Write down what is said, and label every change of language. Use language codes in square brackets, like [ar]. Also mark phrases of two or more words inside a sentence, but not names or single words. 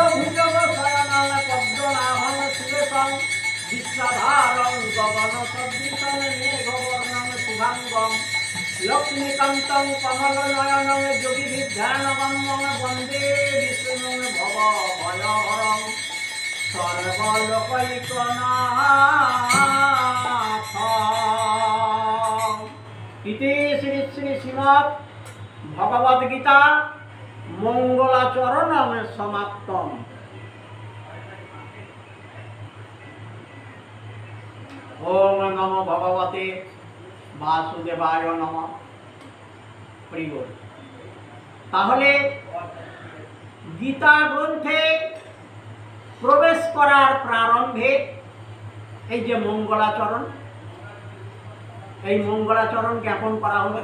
[sa] ভুজগ শয়নং পদ্মনাভং সুরেশং বিশ্বধারং গগন সদৃশং মেঘবর্ণং শুভাঙ্গম লক্ষ্মীকান্তং কমলনয়নং যোগীভিধ্যানগম্যং বন্দে বিষ্ণুং ভবভয়হরং সর্বলোকৈকনাথং। ইতি শ্রী শ্রী শ্রীমদ্ ভগবদ গীতা মঙ্গলাচরণং সমাপ্তম। ওম নমো ভগবতে বাসুদেবায় নমঃ। [bn] প্রিয়, তাহলে গীতা গ্রন্থে প্রবেশ করার প্রারম্ভে এই যে মঙ্গলাচরণ, এই মঙ্গলাচরণ জ্ঞাপন করা হলো।